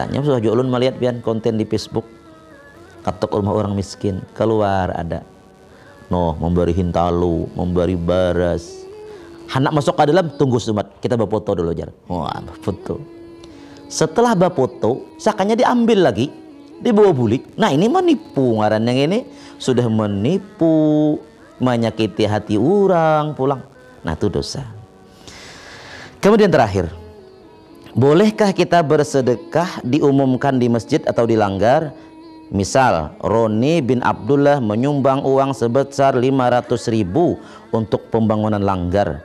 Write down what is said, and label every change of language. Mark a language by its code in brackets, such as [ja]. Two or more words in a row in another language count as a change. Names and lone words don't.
[id] Nyam sudah ulun melihat pian konten di Facebook, katok rumah orang miskin keluar ada memberi hintalu, memberi baras, hendak masuk ke dalam, tunggu semat kita berfoto dulu jar. Wah berfoto, setelah berfoto sakanya diambil lagi dibawa bulik. Nah ini menipu, ngaran yang ini sudah menipu, menyakiti hati orang pulang. Nah itu dosa. Kemudian terakhir, bolehkah kita bersedekah diumumkan di masjid atau dilanggar? Misal Roni bin Abdullah menyumbang uang sebesar 500.000 untuk pembangunan langgar.